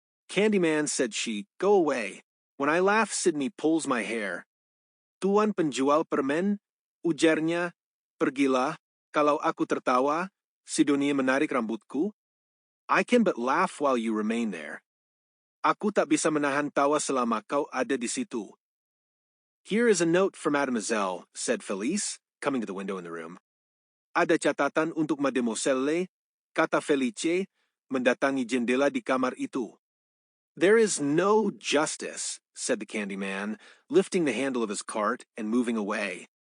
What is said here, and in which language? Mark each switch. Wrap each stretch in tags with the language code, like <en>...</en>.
<en>Candyman, said she, go away. When I laugh, Sidney pulls my hair.</en> <id>Tuan penjual permen, ujarnya, pergilah, kalau aku tertawa, Sidonie menarik rambutku.</id> <en>I can but laugh while you remain there.</en> <id>Aku tak bisa menahan tawa selama kau ada di situ.</id> <en>Here is a note for Mademoiselle, said Felice, coming to the window in the room.</en> <id>Ada catatan untuk Mademoiselle, kata Felice, mendatangi jendela di kamar itu.</id> <en>There is no justice, said the Candyman, lifting the handle of his cart and moving away.</en>